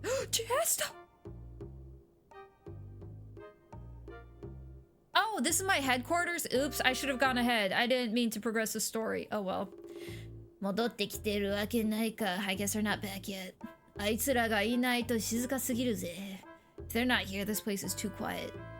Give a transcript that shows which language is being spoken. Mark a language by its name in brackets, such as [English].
[English] Chesta! Oh, this is my headquarters? Oops, I should have gone ahead. I didn't mean to progress the story. Oh well. [Japanese] 戻ってきてるわけないか [English] I guess they're not back yet. [Japanese] あいつらがいないと静かすぎるぜ [English] If they're not here, this place is too quiet.